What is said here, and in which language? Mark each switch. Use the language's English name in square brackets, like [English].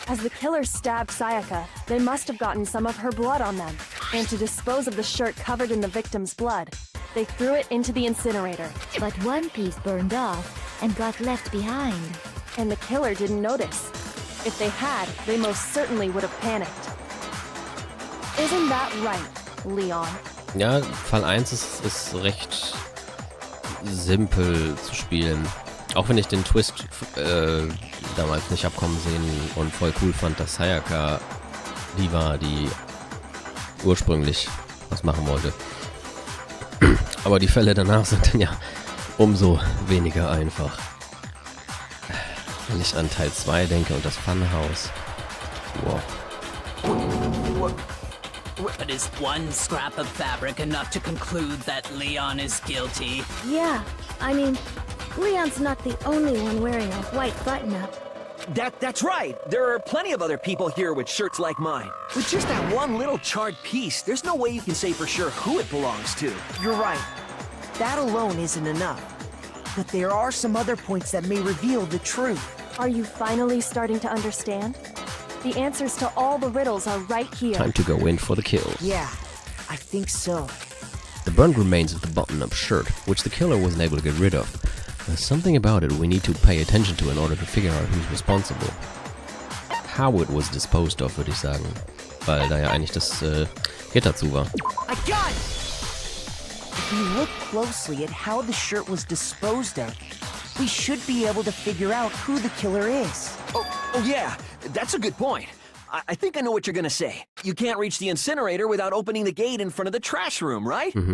[English] As the killer stabbed Sayaka, they must have gotten some of her blood on them. And to dispose of the shirt covered in the victim's blood, they threw it into the incinerator. But one piece burned off and got left behind. And the killer didn't notice. If they had, they most certainly would have panicked. Isn't that right, Leon? [German] Ja, Fall 1 ist recht simpel zu spielen. Auch wenn ich den Twist damals nicht hab kommen sehen und voll cool fand, dass Sayaka die war, die ursprünglich was machen wollte. Aber die Fälle danach sind dann ja umso weniger einfach. Wenn ich an Teil 2 denke und das Pfannenhaus. Wow. [English] But is one scrap of fabric enough to conclude that Leon is guilty? Yeah, I mean, Leon's not the only one wearing a white button-up. That's right. There are plenty of other people here with shirts like mine. With just that one little charred piece, there's no way you can say for sure who it belongs to. You're right. That alone isn't enough. But there are some other points that may reveal the truth. Are you finally starting to understand? The answers to all the riddles are right here. Time to go in for the kill. Yeah, I think so. The burned remains of the button-up shirt, which the killer wasn't able to get rid of. There's something about it we need to pay attention to in order to figure out who's responsible. How it was disposed of, [German] würde ich sagen. Weil da ja eigentlich das Gitter zu war. [English] I got it! If we look closely at how the shirt was disposed of, we should be able to figure out who the killer is. Oh yeah, that's a good point. I think I know what you're gonna say. You can't reach the incinerator without opening the gate in front of the trash room, right?